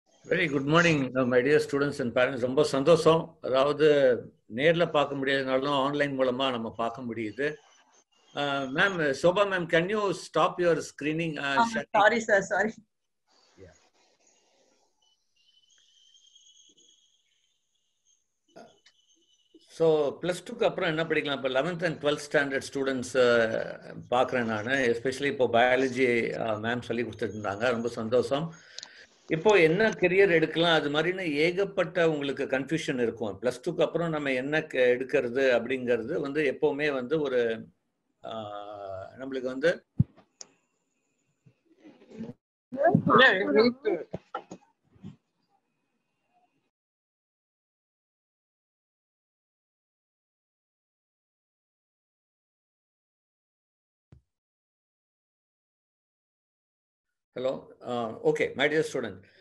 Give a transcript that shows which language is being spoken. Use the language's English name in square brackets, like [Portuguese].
[English] Very good morning, my dear students and parents. [Tamil] ரொம்ப சந்தோஷம். அதாவது நேர்ல பார்க்க முடியாதனாலும் ஆன்லைன் மூலமா நம்ம பார்க்க முடியுது. [English] Ma'am, Sobha ma'am, can you stop your screening? Sorry sir, sorry. Yeah. [Tamil] So plus 2க்கு அப்புறம் என்ன படிக்கலாம்? இப்போ [English] 11th and 12th standard students [Tamil] பார்க்குறேன் நான். எஸ்பெஷலி இப்போ பயாலஜி மேம் சொல்லி கொடுத்துட்டு இருந்தாங்க. ரொம்ப சந்தோஷம். இப்போ என்ன கெரியர் எடுக்கலாம் அது மாதிரின்னு ஏகப்பட்ட உங்களுக்கு கன்ஃபியூஷன் இருக்கும். பிளஸ் டூக்கு அப்புறம் நம்ம என்ன எடுக்கிறது அப்படிங்கிறது வந்து எப்பவுமே வந்து ஒரு நம்மளுக்கு வந்து [English] Hello, okay my dear student.